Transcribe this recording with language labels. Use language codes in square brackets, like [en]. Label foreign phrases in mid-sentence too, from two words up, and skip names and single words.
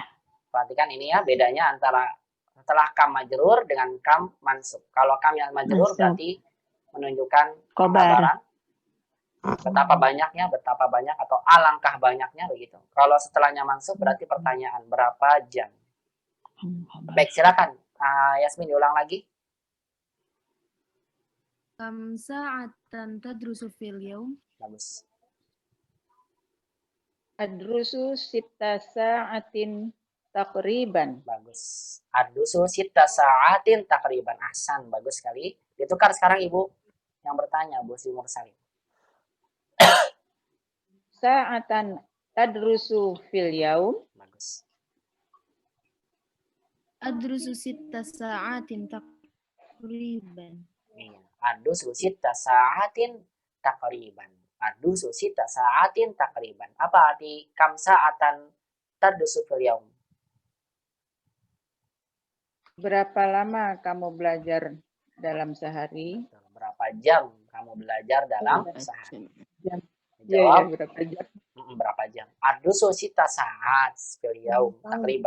[id] Perhatikan ini ya bedanya antara setelah [ar] كم مجرور [id] dengan [ar] كم منصوب. [id] Kalau kam yang majrur Mansub. berarti menunjukkan Khobar. kabaran. Betapa banyaknya, betapa banyak atau alangkah banyaknya begitu. Kalau setelahnya mansub berarti pertanyaan berapa jam. Khobar. Baik, silakan. Yasmin diulang lagi. [ar] كم ساعةً تدرس في اليوم? [id] Bagus. [ar] أدرس ست ساعات تقريبا. [id] Bagus. [ar] أدرس ست ساعات تقريبا. [id] Ahsan, bagus sekali. Ditukar sekarang Ibu yang bertanya, Bu Sri Mursalin. [ar] ساعةً تدرس في اليوم. [id] Bagus. [ar] أدرس ست ساعات تقريبا. [id] Iya. [ar] أدرس ست ساعات تقريبا. أدرس ست ساعات تقريبا. [id] Apa arti [ar] كم ساعةً تدرس في اليوم? [id] Berapa lama kamu belajar dalam sehari? Berapa jam kamu belajar dalam sehari? Jam. Jawab, Berapa jam? berapa jam? [ar] أدرس ست ساعات في اليوم تقريبا.